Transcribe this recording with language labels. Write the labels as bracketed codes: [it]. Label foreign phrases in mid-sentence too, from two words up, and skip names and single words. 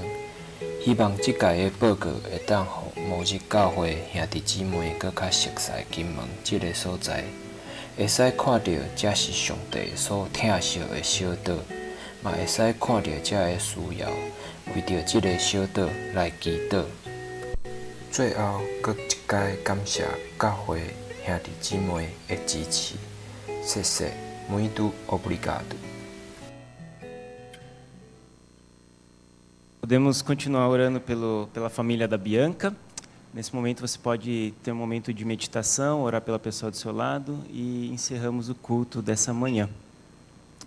[nan] 希望即届的报告会当互某日教会兄弟姊妹搁较熟悉金门即个所在，会使看到这是上帝所疼惜的小岛，嘛会使看到这个需要，为着即个小岛来祈祷。最后，搁一届感谢教会兄弟姊妹的支持，谢谢 ， [pt] muito obrigado. Podemos continuar orando pela família da Bianca. Nesse momento você pode ter um momento de meditação, orar pela pessoa do seu lado e encerramos o culto dessa manhã.